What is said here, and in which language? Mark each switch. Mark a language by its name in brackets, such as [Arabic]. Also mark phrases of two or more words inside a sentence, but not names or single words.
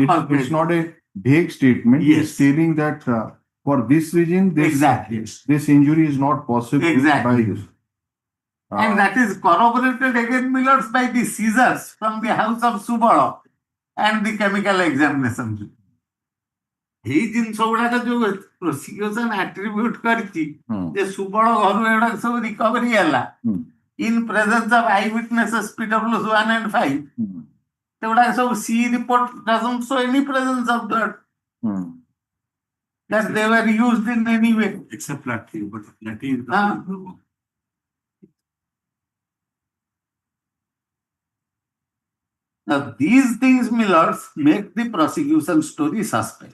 [English] it's not a vague statement. He is Yes. stating that for this reason, Exactly. this injury is not possible Exactly. by this. And that is corroborated again, my lords, by the seizures from the house of Subala and the chemical examination. [Odia] ଏଇ ଜିନିଷ ଗୁଡାକ ଯୋଉ [English] prosecution attribute [Odia] କରିଛି ଯେ ସୁବଳ ଘରୁ ଏଗୁଡା ସବୁ ରିକଭରି ହେଲା [English] in presence of eyewitnesses PW1 and 5 [Odia] ସେଗୁଡାକ ସବୁ [English] C report doesn't show any presence of blood that they were used in any way. Except latte, but latte is Now, these things, my lords, make the prosecution story suspect.